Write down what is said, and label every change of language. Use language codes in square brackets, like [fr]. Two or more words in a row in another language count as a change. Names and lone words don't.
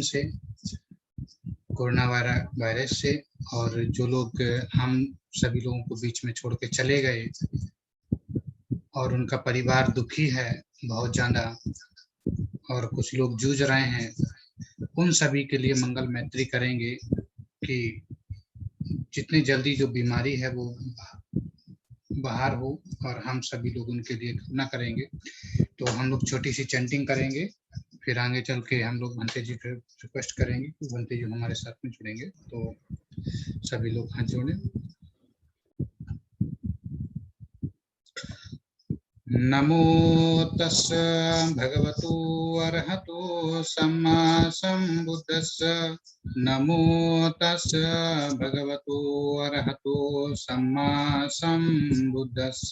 [hi] से, कोरोना वायरस से, और जो लोग हम सभी लोगों को बीच में छोड़ के चले गए और उनका परिवार दुखी है बहुत ज़्यादा, और कुछ लोग जूझ रहे हैं, उन सभी के लिए मंगल मैत्री करेंगे कि जितनी जल्दी जो बीमारी है वो बाहर हो, और हम सभी लोग उनके लिए कामना करेंगे। तो हम लोग छोटी सी चैंटिंग करेंगे, फिर आगे चल के हम लोग भंते जी से रिक्वेस्ट करेंगे कि भंते जी हमारे साथ में जुड़ेंगे। तो सभी लोग हाथ जोड़ें। [pi] नमो तस् भगवतो अरहतो सम्मा सम्बुद्धस्स। नमो तस् भगवतो अरहतो सम्मा सम्बुद्धस्स।